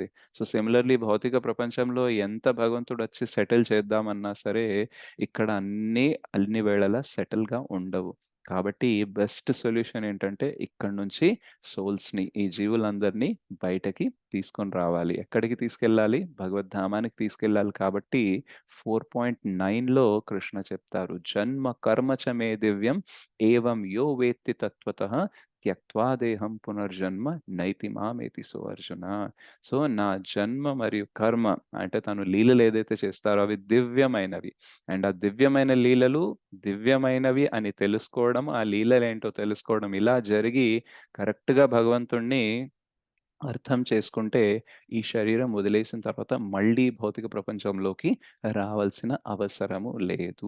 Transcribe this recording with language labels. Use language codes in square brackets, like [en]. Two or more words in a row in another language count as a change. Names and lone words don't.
[te] సో, సిమిలర్‌లీ భౌతిక ప్రపంచంలో ఎంత భగవంతుడొచ్చి సెటిల్ చేద్దామన్నా సరే, ఇక్కడ అన్ని వేళలా సెటిల్‌గా ఉండవు. కాబట్టి [en] best solution [te] ఏంటంటే, ఇక్కడి నుంచి సోల్స్‌ని, ఈ జీవులందరినీ బయటకి తీసుకొని రావాలి. ఎక్కడికి తీసుకెళ్ళాలి? భగవద్ధామానికి తీసుకెళ్ళాలి కాబట్టి 4.9లో కృష్ణ చెప్తారు. [sa] జన్మ కర్మ చ మే దివ్యం ఏవం యో వేత్తి తత్వతః త్యక్త్వా దేహం పునర్జన్మ నైతి మామేతి సో అర్జున. [te] సో, నా జన్మ మరియు కర్మ అంటే తను లీలలేదైతే చేస్తారో అవి దివ్యమైనవి. అండ్ ఆ దివ్యమైన లీలలు దివ్యమైనవి అని తెలుసుకోవడం, ఆ లీలలేంటో తెలుసుకోవడం ఇలా జరిగి కరెక్ట్‌గా భగవంతుడిని అర్థం చేసుకుంటే ఈ శరీరం వదిలేసిన తర్వాత మళ్ళీ భౌతిక ప్రపంచంలోకి రావాల్సిన అవసరము లేదు.